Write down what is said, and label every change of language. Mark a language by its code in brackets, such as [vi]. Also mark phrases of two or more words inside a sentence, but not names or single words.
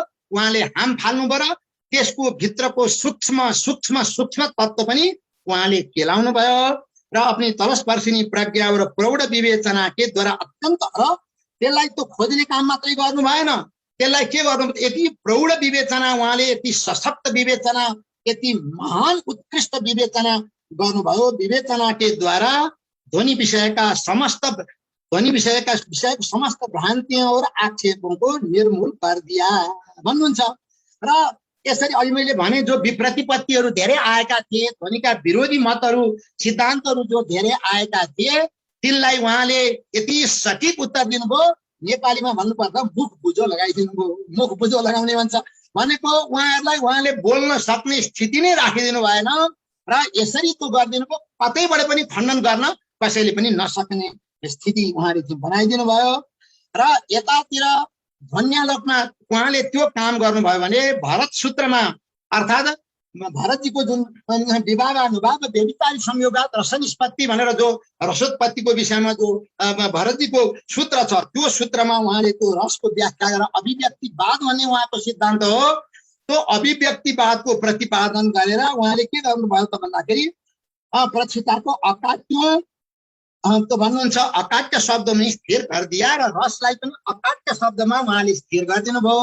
[ne] उहाँले हाम फाल्नुभयो र त्यसको भित्रको सूक्ष्म सूक्ष्म सूक्ष्म तत्त्व पनि उहाँले केलाउनु भयो र [hi] अपनी तलस्पर्शिनी प्रज्ञा [ne] र [hi] प्रौढ विवेचना के द्वारा अत्यन्त, [ne] र त्यसलाई त खोज्ने काम मात्रै गर्नु भएन, त्यसलाई के गर्नु, यति प्रौढ विवेचना, उहाँले यति सशक्त विवेचना, यति महान उत्कृष्ट विवेचना गर्नुभयो। [hi] विवेचना के द्वारा ध्वनि विषयका समस्त भ्रान्तियों और आक्षेपों को निर्मूल कर दिया भन्नुहुन्छ। [ne] र यसरी अहिले मैले भने जो विप्रतिपत्तिहरू धेरै आएका थिए, ध्वनिका विरोधी मतहरू सिद्धान्तहरू जो धेरै आएका थिए, तिनलाई उहाँले यति सठिक उत्तर दिनुभयो। नेपालीमा भन्नुपर्दा मुख बुझो लगाइदिनु भयो। मुख बुझो लगाउने भन्छ भनेको उहाँहरूलाई उहाँले बोल्न सक्ने स्थिति नै राखिदिनु भएन र यसरी त्यो गरिदिनु भयो, कतैबाट पनि खण्डन गर्न कसैले पनि नसक्ने स्थिति उहाँले बनाइदिनु भयो। र यतातिर ध्वन्यालोकमा उहाँले त्यो काम गर्नुभयो भने भरत सूत्रमा, अर्थात् भरतजीको जुन [sa] विवाह अनुभाव व्यभिचारी संयोगात रस निष्पत्ति [ne] भनेर जो रसोत्पत्तिको विषयमा जो भरतजीको सूत्र छ, त्यो सूत्रमा उहाँले त्यो रसको व्याख्या गरेर अभिव्यक्तिवाद भन्ने उहाँको सिद्धान्त हो, त्यो अभिव्यक्तिवादको प्रतिपादन गरेर उहाँले के गर्नुभयो त भन्दाखेरि प्रक्षिताको अकाट्य तो भन्नुहुन्छ अकाट्य शब्दमा स्थिर गरिदिया र रसलाई पनि अकाट्य शब्दमा उहाँले स्थिर गरिदिनु भयो।